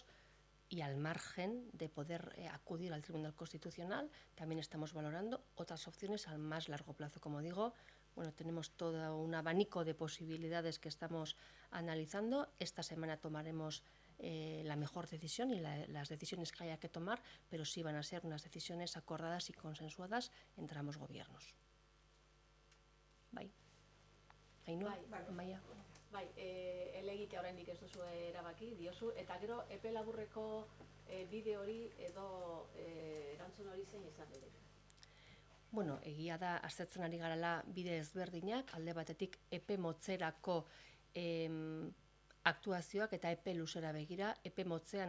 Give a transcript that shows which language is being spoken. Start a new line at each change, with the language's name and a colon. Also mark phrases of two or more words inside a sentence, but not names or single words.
Spanish: Y al margen de poder acudir al Tribunal Constitucional, también estamos valorando otras opciones al más largo plazo. Como digo, bueno, tenemos todo un abanico de posibilidades que estamos analizando. Esta semana tomaremos la mejor decisión y las decisiones que haya que tomar, pero sí van a ser unas decisiones acordadas y consensuadas entre ambos gobiernos.
Basque: Bai. Ainhoa, Amaia. Bai, elegitea oraindik ez duzu erabaki, diozu, eta gero epe laburreko bide hori edo erantzun hori zein izan dira? Bueno, egia da, aztertzen ari garala bide ezberdinak, alde batetik epe motzerako aktuazioak eta epe luzera begira, epe motzean